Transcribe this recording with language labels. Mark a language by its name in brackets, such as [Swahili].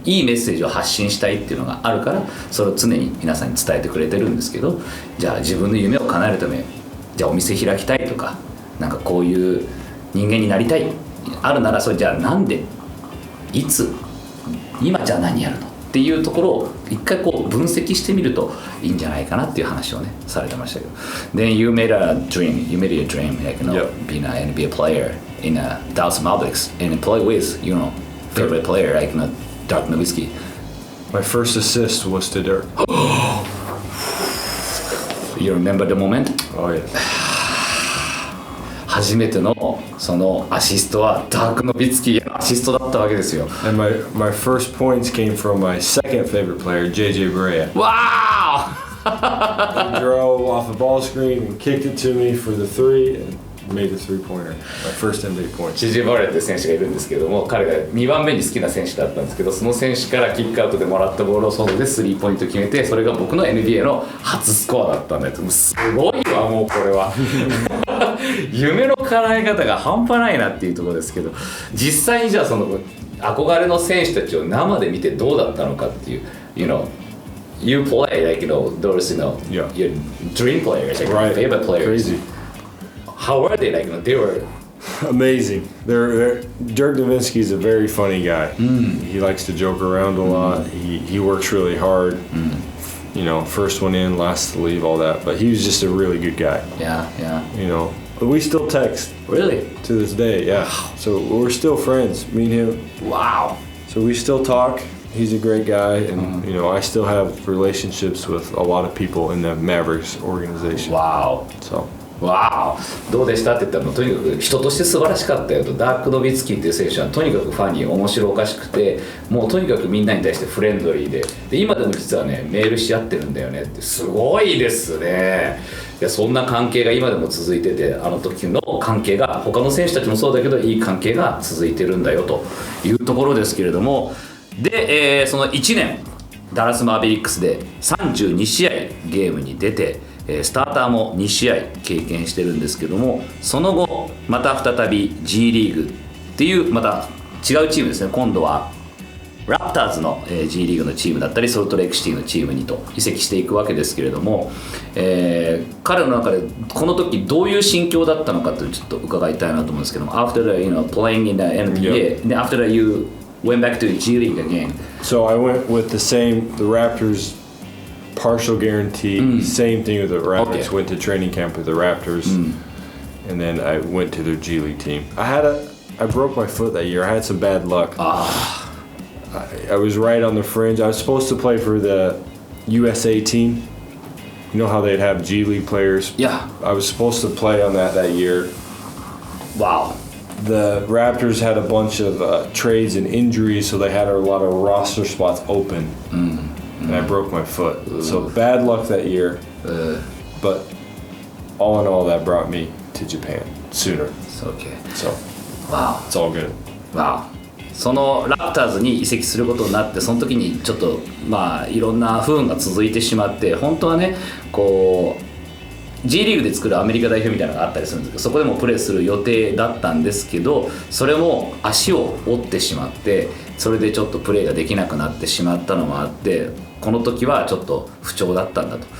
[Japanese] いいメッセージを発信したいっていうのがあるから、それを常に皆さんに伝えてくれてるんですけど、じゃあ自分の夢を叶えるため、じゃあお店開きたいとか、なんかこういう人間になりたいあるなら、それじゃあなんで、いつ、今じゃあ何やるのっていうところを一回こう分析してみるといいんじゃないかなっていう話をねされてましたけど。 [English] Then you made a dream, you made a dream, like, you know, being an NBA player in Dallas Mavericks and play with, you know, favorite player like, you know, Dirk Nowitzki. My first assist was to Dirk. You remember the moment? Oh yeah. [Japanese] 初めてのそのアシストはダーク・ノビツキーのアシストだったわけですよ。 [English] And my first points came from my second favorite player, JJ Barea. Wow! He drove off the ball screen and kicked it to me for the three and made the three-pointer. My first NBA points. [Japanese] JJ バレーっていう選手がいるんですけども、彼が2番目に好きな選手だったんですけど、その選手からキックアウトでもらったボールを外でスリーポイント決めて、それが僕の NBA の初スコアだったんだよ。すごいわ、もうこれは。夢の叶え方が半端ないなっていうところですけど、実際にじゃあその憧れの選手たちを生で見てどうだったのかっていう、 [English] you know, you play like, you know, [Japanese] those, you know, [English] Yeah. your dream players, like Right. your favorite players. Crazy. How were they? Like, you know, they were Amazing. Dirk Nowitzki is a very funny guy. He likes to joke around a lot. He works really hard. You know, first one in, last to leave, all that. But he was just a really good guy. Yeah, yeah. You know, but we still text Really? to this day. Yeah. So we're still friends, me and him. Wow. So we still talk. He's a great guy, and you know, I still have relationships with a lot of people in the Mavericks organization. Wow. So. [Japanese] わー、どうでしたって言ったら、とにかく人として素晴らしかったよと。ダーク・ノビツキーっていう選手はとにかくファンに面白おかしくて、もうとにかくみんなに対してフレンドリーで、今でも実はねメールし合ってるんだよねって。すごいですね。いや、そんな関係が今でも続いてて、あの時の関係が他の選手たちもそうだけどいい関係が続いてるんだよというところですけれども、で、その1年ダラス・マーベリックスで32試合ゲームに出て、スターターも2試合経験してるんですけども、その後また再び G リーグっていうまた違うチームですね。今度はラプターズの G リーグのチームだったりソルトレイクシティのチームにと移籍していくわけですけれども、彼の中でこの時どういう心境だったのかとちょっと伺いたいなと思うんですけども、 [English] After the, you know, playing in the NBA, and after that you went back to G League again. So I went with the Raptors partial guarantee, same thing with the Raptors. Okay. Went to training camp with the Raptors, and then I went to their G League team. I broke my foot that year. I had some bad luck. I was right on the fringe. I was supposed to play for the USA team. You know how they'd have G League players? Yeah. I was supposed to play on that year. Wow. The Raptors had a bunch of trades and injuries, so they had a lot of roster spots open. And I broke my foot. So bad luck that year. But all in all, that brought me to Japan sooner. It's okay. So Wow. it's all good. Wow. [Japanese] そのラプターズに移籍することになって、その時にちょっとまあいろんな不運が続いてしまって、本当はねこう G リーグで作るアメリカ代表みたいなのがあったりするんですけど、そこでもプレーする予定だったんですけど、それも足を折ってしまって、それでちょっとプレーができなくなってしまったのもあって、この時はちょっと不調だったんだと。